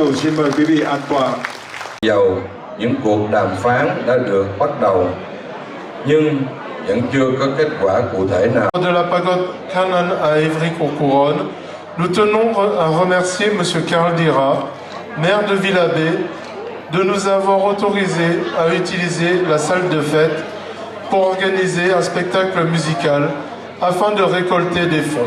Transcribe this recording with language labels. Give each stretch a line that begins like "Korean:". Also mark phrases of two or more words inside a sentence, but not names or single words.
Vietnamese: Xin mời quý vị an toàn. Dầu những cuộc đàm phán đã được bắt đầu nhưng vẫn chưa có kết quả cụ thể nào.
French: De la pagode Kannon à Évry-Courcouronnes, nous tenons à remercier M. Karl Dira, maire de Villabé, de nous avoir autorisé à utiliser la salle de fête pour organiser un spectacle musical afin de récolter des fonds.